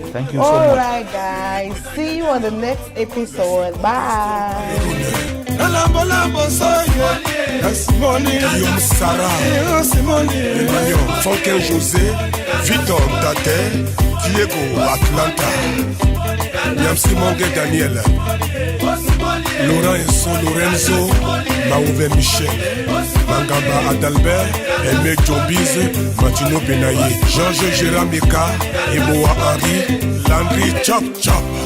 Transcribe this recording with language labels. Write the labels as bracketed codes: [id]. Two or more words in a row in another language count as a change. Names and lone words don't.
[en] Thank you so much. All right, guys. See you on the next episode. Bye. Victor Tate, Diego Atlanta, Simon Daniel, Lorenzo Lorenzo, Maouve Michel, Mangaba Adalbert, Aimé Jombize, Matino Benaye, Georges Jéramika, Eboa Henri, Landry Chop Chop,